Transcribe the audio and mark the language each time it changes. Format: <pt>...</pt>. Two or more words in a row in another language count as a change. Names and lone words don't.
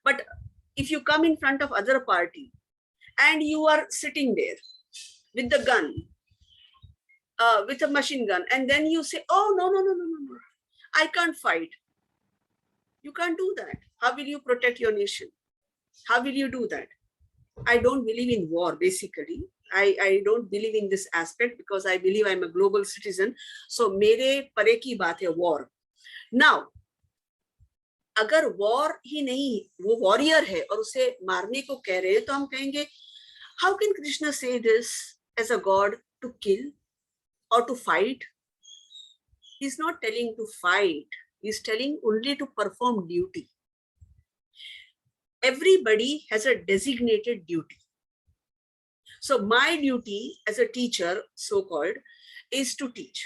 <en>But if you come in front of other party and you are sitting there with the gun, with a machine gun, and then you say, oh, no, I can't fight. You can't do that. How will you protect your nation? How will you do that? I don't believe in war, basically. I don't believe in this aspect because I believe I'm a global citizen.</en> <hi>So मेरे परे की बात है war.</hi> <en>Now,</en> <hi>अगर वॉर ही नहीं, वो वॉरियर है और उसे मारने को कह रहे हैं, तो हम कहेंगे</hi> <en>how can Krishna say this as a god to kill or to fight? He's not telling to fight. He's telling only to perform duty. Everybody has a designated duty. So my duty as a teacher, so-called, is to teach.</en>